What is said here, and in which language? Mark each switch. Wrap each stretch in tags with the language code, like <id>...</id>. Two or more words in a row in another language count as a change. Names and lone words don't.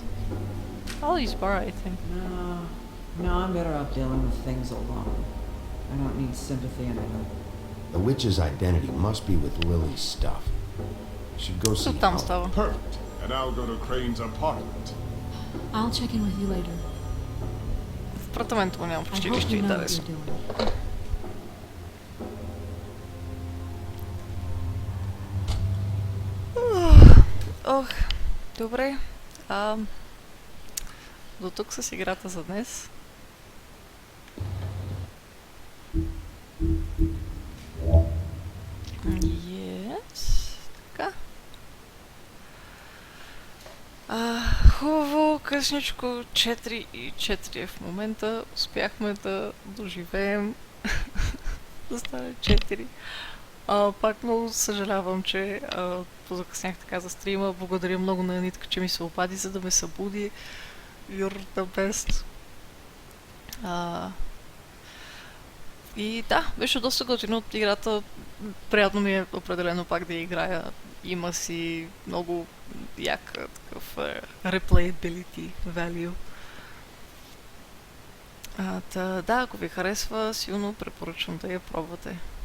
<en>Holly's bar, I think. No, I'm better off dealing with things alone. I don't need sympathy and I don't. The witch's identity must be with Lily's stuff. I should go see</en> <bg>Там</bg> <en>Holly.</en> <bg>става.</bg> <en>Perfect. And I'll go to Crane's apartment. I'll check in with you later.</en> <bg>В апартамента му няма</bg> <en>I</en> <bg>почти</bg> <en>hope</en> <bg>нищо</bg> <en>you know what</en> <bg>интересно.</bg> <en>you're doing.</en> <bg>Ох, добре. До тук с играта за днес. Yes. Така. Хубаво, късничко, 4:04 е в момента. Успяхме да доживеем да стане 4. Пак много съжалявам, че позакъснях така за стрима. Благодаря много на Нитка, че ми се обади, за да ме събуди.</bg> <en>You're the best.</en> <bg>И да, беше доста готино от играта. Приятно ми е определено пак да играя. Има си много як такъв</bg> <en>replayability value.</en> <bg>Да, ако ви харесва, силно препоръчвам да я пробвате.</bg>